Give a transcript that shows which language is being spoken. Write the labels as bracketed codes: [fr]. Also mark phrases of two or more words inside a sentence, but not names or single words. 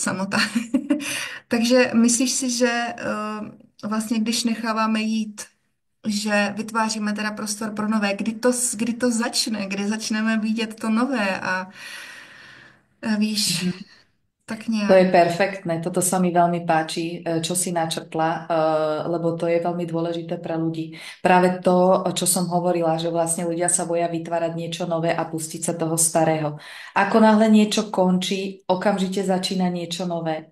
[cs] Takže myslíš si, že vlastně když necháváme jít, že vytváříme teda prostor pro nové, kdy to začne, kdy začneme vidět to nové a víš, tak [sk] To [cs] nějak. [sk] je perfektné, toto sa mi veľmi páči, čo si načrtla, lebo to je veľmi dôležité pre ľudí. Práve to, čo som hovorila, že vlastne ľudia sa boja vytvárať niečo nové a pustiť sa toho starého. Ako náhle niečo končí, okamžite začína niečo nové.